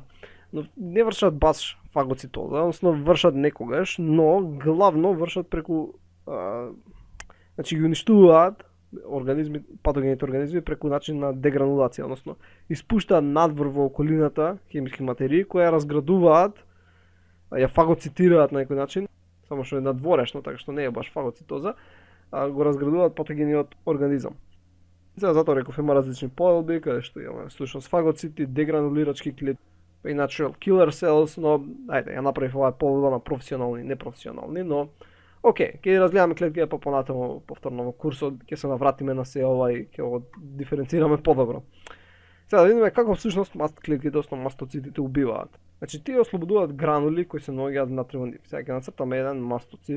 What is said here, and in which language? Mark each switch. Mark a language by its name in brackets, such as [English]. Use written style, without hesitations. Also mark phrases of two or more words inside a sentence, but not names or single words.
[Macedonian] Но не вршат баш фагоцитоза, односно вршат некогаш, но главно вршат преку значи ги уништуваат организми, патогените организми преку начин на дегранулација, односно испуштаат надвор во околината хемиски материи кои ја разградуваат, ја фагоцитираат на некој начин, само што е надворешно, така што не е баш фагоцитоза, го разградуваат патогениот организам. Сега затоа реков има различни поделби, каде што имаме всушност фагоцити, дегранулирачки клетки и [English] natural killer cells, [Macedonian] но ајде, ја направив оваа поделба на професионални и непрофесионални, но окей, ќе разгледаме клетките па понатаму повторно во курсот, ќе се навратиме на се ова и ќе го диференцираме подобро. Сега да видиме како всушност клетките, односно мастоцитите убиваат. Значи тие ослободуваат гранули кои се наоѓаат внатре во нив. Сега ќе нацртаме еден мастоцит.